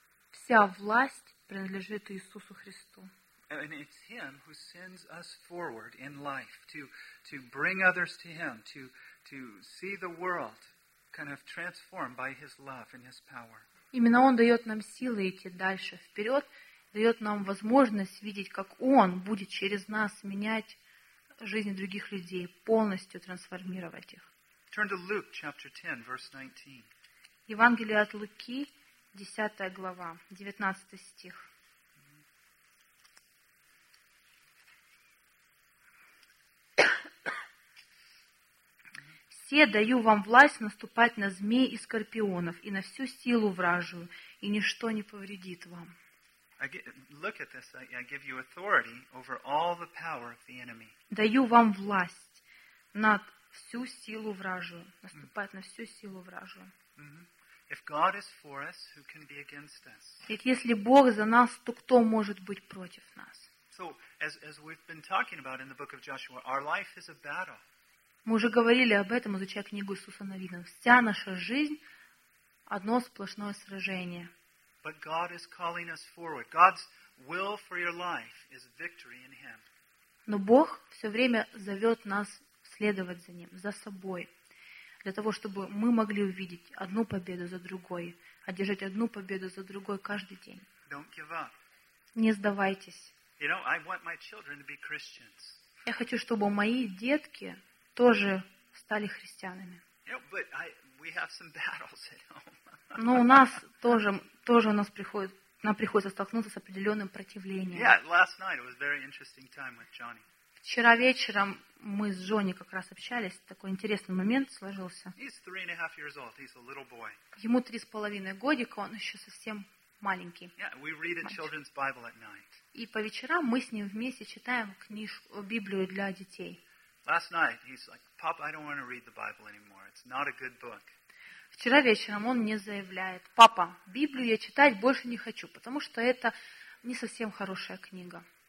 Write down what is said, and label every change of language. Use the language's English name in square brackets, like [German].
[Russian] Вся власть принадлежит Иисусу Христу. [English] And it's him who sends us forward in life to bring others to him, to see the world kind of transformed by his love and his power. [Russian] Именно он дает нам силы идти дальше вперед, дает нам возможность видеть, как он будет через нас менять жизни других людей, полностью трансформировать их. [English] Turn to Luke chapter 10, verse 19. [Russian] Евангелие от Луки, 10 глава, 19 стих. «Все даю вам власть наступать на змей и скорпионов и на всю силу вражию, и ничто не повредит вам». [English] Look at this. I give you authority over all the power of the enemy. [Russian] Даю вам власть над всю силу вражию, наступать на всю силу вражию. [English] If God is for us, who can be against us? [Russian] Ведь если Бог за нас, то кто может быть против нас? [English] So as we've been talking about in the book of Joshua, our life is a battle. [Russian] Мы уже говорили об этом, изучая книгу Иисуса Навина. Вся наша жизнь одно сплошное сражение. [English] But God is calling us forward. God's will for your life is victory in Him. [Russian] Но Бог все время зовет нас следовать за Ним, за собой, для того, чтобы мы могли увидеть одну победу за другой, одержать одну победу за другой каждый день. [English] Don't give up. [Russian] Не сдавайтесь. [English] You know, I want my children to be Christians. [Russian] Я хочу, чтобы мои детки тоже стали христианами. [English] You know, but we have some battles at home. [Russian] Но у нас тоже у нас приходит, нам приходится столкнуться с определенным противлением. [English] Yeah, last night it was very interesting time with Johnny. [Russian] Вчера вечером мы с Джонни как раз общались, такой интересный момент сложился. [English] He's 3.5 years old. He's a little boy. [Russian] Ему 3.5 годика, он еще совсем маленький. [English] Yeah, we read a children's Bible at night. [Russian] И по вечерам мы с ним вместе читаем книжку, Библию для детей. [English] Last night he's like, Papa, I don't want to read the Bible anymore. It's not a good book. [Russian] Вчера вечером он мне заявляет: «Папа, Библию я читать больше не хочу, потому что это не совсем хорошая книга».